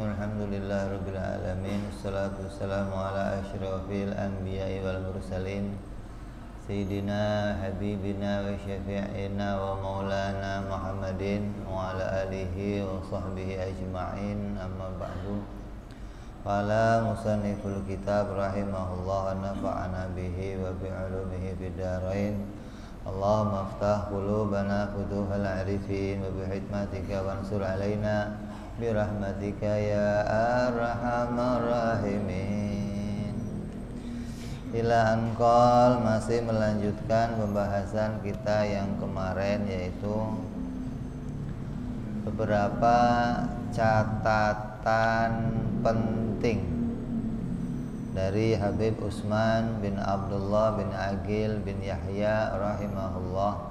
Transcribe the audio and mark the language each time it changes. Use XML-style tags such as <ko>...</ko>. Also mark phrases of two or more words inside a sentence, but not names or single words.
<ar>الحمد لله رب العالمين. والصلاة والسلام على أشرف الأنبياء والمرسلين سيدنا حبيبنا وشفيعنا ومولانا محمد وعلى آله وصحبه أجمعين. أما بعد. قال مصنف الكتاب رحمه الله ونفعنا به وبعلومه بالدارين. اللهم افتح قلوبنا فتوح العارفين وبحكمتك وانصر علينا برحمتك يا أرحم الراحمين. إلى أنقل,</ar> <id>masih melanjutkan pembahasan kita yang kemarin, yaitu beberapa catatan penting dari Habib Utsman bin Abdullah bin Aqil bin Yahya rahimahullah.</id>